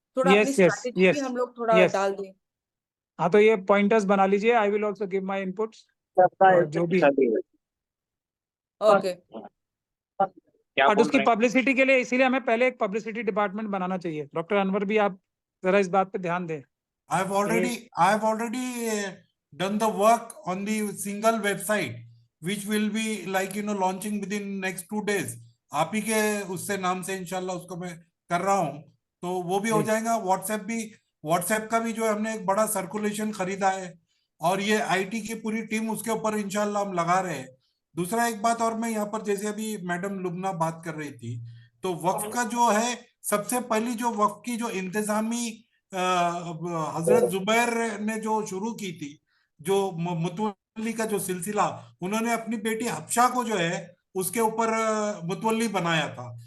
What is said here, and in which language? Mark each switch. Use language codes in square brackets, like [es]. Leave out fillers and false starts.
[hi] थोड़ा अपनी स्ट्रैटेजी भी हम लोग थोड़ा डाल दें। हाँ, तो ये पॉइंटर्स बना लीजिए, [en] I will also give my inputs, [hi] जो भी [en] Okay. [hi] बट उसकी पब्लिसिटी के लिए, इसीलिए हमें पहले एक पब्लिसिटी डिपार्टमेंट बनाना चाहिए। डॉक्टर अनवर भी आप जरा इस बात पे ध्यान दें। [en] I've already done the work on the single website, which will be like launching within next 2 days. [hi] आप ही के उससे नाम से इंशाल्लाह उसको मैं कर रहा हूँ, तो वो भी हो जाएगा। व्हाट्सएप का भी जो हमने एक बड़ा सर्कुलेशन खरीदा है, और ये आईटी की पूरी टीम उसके ऊपर इंशाल्लाह हम लगा रहे हैं। दूसरा एक बात और, मैं यहाँ पर जैसे अभी मैडम लुबना बात कर रही थी, तो वक्फ का जो है, सबसे पहली जो वक्फ की जो इंतजामी हजरत जुबैर ने जो शुरू की थी, जो मुतवल्ली का जो सिलसिला, उन्होंने अपनी बेटी हफ्शा को जो है उसके ऊपर मुतवल्ली बनाया था।